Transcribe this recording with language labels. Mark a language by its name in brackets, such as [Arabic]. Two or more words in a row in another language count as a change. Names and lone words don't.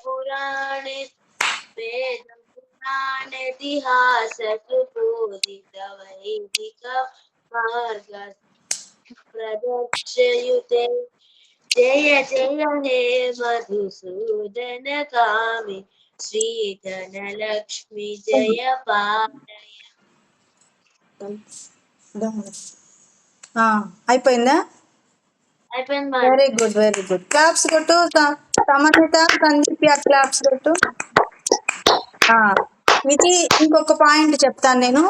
[Sanskrit] पुराणेतिहास सुपूजित वैदिक मार्ग प्रदक्षयुते जय जय हे मधुसूदन कामी श्रीधनलक्ष्मी जय पालय [Telugu] అయిపోయిందా? అయిపోయింది మేడం. [English] very good, very good. [Telugu] క్లాప్స్ కొట్టు. సమన్విత, సందీప్య క్లాప్స్ కొట్టు. ఇది ఇంకొక పాయింట్ చెప్తాను నేను.